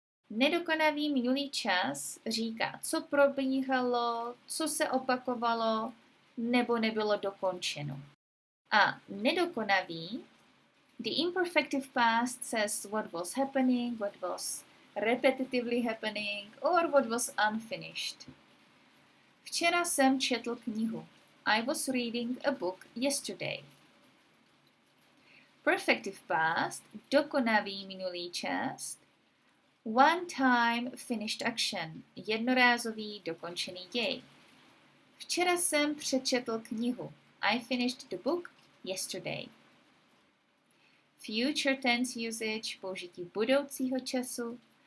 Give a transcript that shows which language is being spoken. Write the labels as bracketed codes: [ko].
[cs] Nedokonavý minulý čas říká, co probíhalo, co se opakovalo, nebo nebylo dokončeno. A nedokonavý, [en] the imperfective past says what was happening, what was repetitively happening, or what was unfinished. [cs] Včera jsem četl knihu. [en] I was reading a book yesterday. Perfective past, [cs] dokonavý minulý čas, [en] one time finished action, [cs] jednorázový dokončený děj. Včera jsem přečetl knihu. [en] I finished the book yesterday. Future tense usage, [cs] použití budoucího času.